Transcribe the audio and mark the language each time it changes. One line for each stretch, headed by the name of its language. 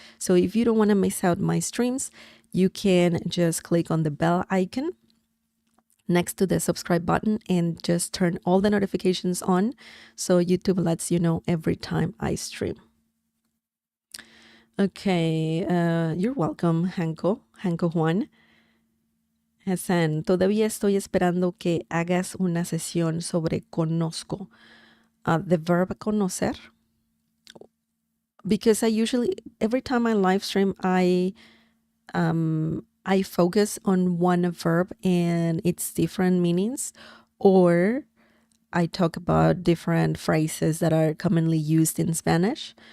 English: So if you don't want to miss out my streams, you can just click on the bell icon next to the subscribe button and just turn all the notifications on, so YouTube lets you know every time I stream. Okay, you're welcome, Hanko Juan.
Spanish: Hassan, todavía estoy esperando que hagas una sesión sobre conozco.
English: The verb conocer. Because I usually, every time I live stream, I focus on one verb and its different meanings, or I talk about different phrases that are commonly used in Spanish.